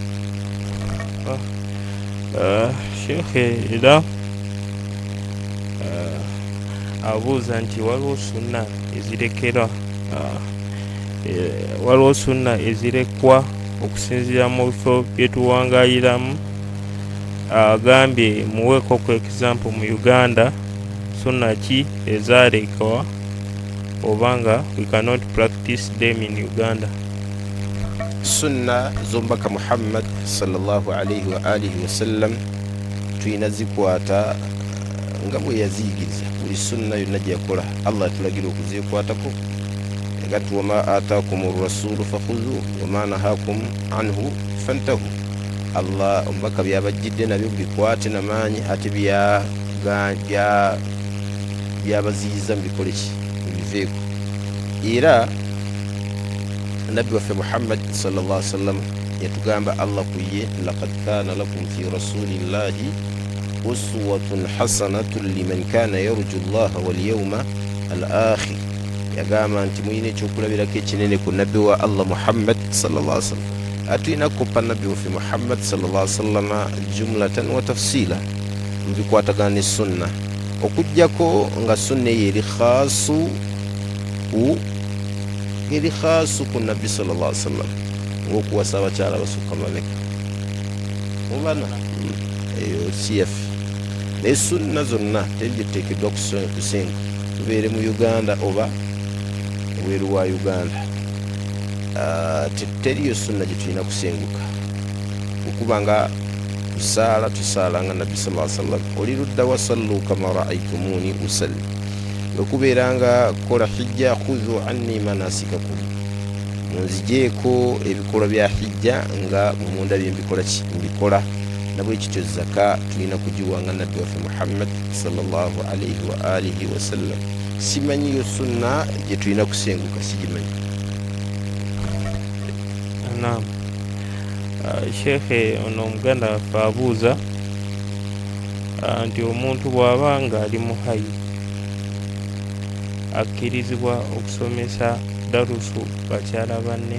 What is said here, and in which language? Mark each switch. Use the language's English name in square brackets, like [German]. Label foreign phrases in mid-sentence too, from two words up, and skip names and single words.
[Ganda] Sheikh era abuuza nti waliwo sunna ezirekerwa, waliwo sunna ezirekwa okusinziira mu bifo byetuwangayiramu. Agambye muweeko ku example mu Uganda sunna ki ezalekwa obanga [English] we cannot practice them in Uganda. [Ganda] Sunna z'omubaka Muhammad [Arabic] صلى الله عليه وعلى آله وسلم [Ganda] tuyina zikwata nga bwe yaziyigiriza. Buli sunna yonna gyeyakola Allah atulagira okuzeekwatako. [Arabic] Gati وما آتاكم الرسول فخذوه وما نهاكم عنه فانتهوا. [Ganda] Allah omubaka byabajjidde nabyo bikwate n'amaanyi, ate byabaziyiza mubikoleki mubiveeko. Era nabbi waffe Muhammad [Arabic] صلى الله عليه وسلم [Ganda] yatugamba Allah kuye [Arabic] لقد كان لكم في رسول الله أسوة حسنة لمن كان يرجو الله واليوم الآخر. [Ganda] Yagamba nti muyina ekyokulabirako ekinene ku nabbi wa Allah Muhammad [Arabic] صلى الله عليه وسلم. [Ganda] Atuyina kuppa nabbi waffe Muhammad [Arabic] صلى الله عليه وسلم جملة وتفصيلا [Ganda] mubikwatagana ne sunna, okujjako nga sunna eyo eri khaasu ku nabbi [Arabic] صلى الله عليه وسلم [Ganda] ng'okuwasa abakyala basukka mabega mubana eyo siyaffe. Naye sunna zonna teri gyetuteekeddwa kusenga, tubeere mu Uganda oba weeru wa Uganda. Teriyo sunna gye tulina kusenguka, okuba nga tusaala nga nabbi [Arabic] صلى الله عليه وسلم [Ganda] oli ludda [Arabic] وصلوا كما رأيتموني أصلي. [Ganda] Okubeera nga kola hijja [Arabic] خذوا عني مناسككم, [Ganda] munzijeeko ebikolwa bya hijja nga munda mbikola. Nabwe kityo zaka tulina kugiwa nga nabbi waffe Muhammad [Arabic] صلى الله عليه وعلى آله وسلم. [Ganda] Simanyiyo sunna gye tulina kusenguka, sigimanyi. Naam. Sheikh ono omuganda waffe abuuza nti omuntu bw'aba nga ali muhayi akkirizibwa okusomesa darusu bakyala banne?